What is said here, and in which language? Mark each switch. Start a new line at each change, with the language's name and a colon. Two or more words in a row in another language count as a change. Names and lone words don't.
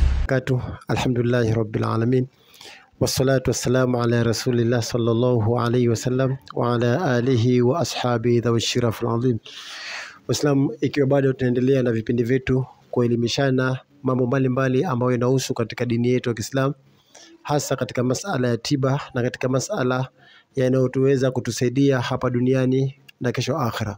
Arabic: wabarakatuh. الحمد لله رب العالمين. والصلاة والسلام على رسول الله صلى الله عليه وسلم وعلى آله وأصحاب ذوي الشرف العظيم.
Swahili: Waislamu, ikiwa bado tunaendelea na vipindi vyetu kuelimishana mambo mbalimbali ambayo yanahusu katika dini yetu ya Kiislamu, hasa katika masala ya tiba na katika masala yanayoweza kutusaidia hapa duniani na kesho akhira.